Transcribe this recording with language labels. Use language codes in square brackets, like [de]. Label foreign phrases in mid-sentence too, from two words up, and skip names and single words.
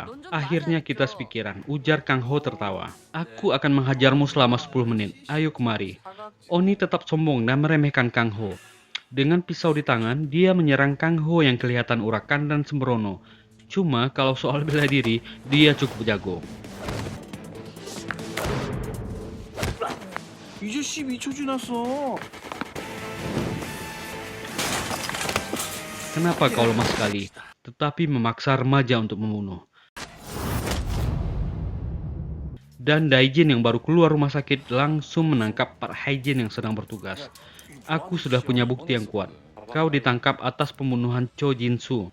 [id] Akhirnya kita sepikiran, ujar Kang Ho tertawa. Aku akan menghajarmu selama 10 menit. Ayo kemari. Oni tetap sombong dan meremehkan Kang Ho. Dengan pisau di tangan, dia menyerang Kang Ho yang kelihatan urakan dan sembrono. Cuma kalau soal bela diri, dia cukup jago. [ko] 이제 12초 지났어. [id] Kenapa kau lemah sekali, tetapi memaksa remaja untuk membunuh? Dan Daijin yang baru keluar rumah sakit langsung menangkap Park Hae-jin yang sedang bertugas. Aku sudah punya bukti yang kuat. Kau ditangkap atas pembunuhan Cho Jin-soo.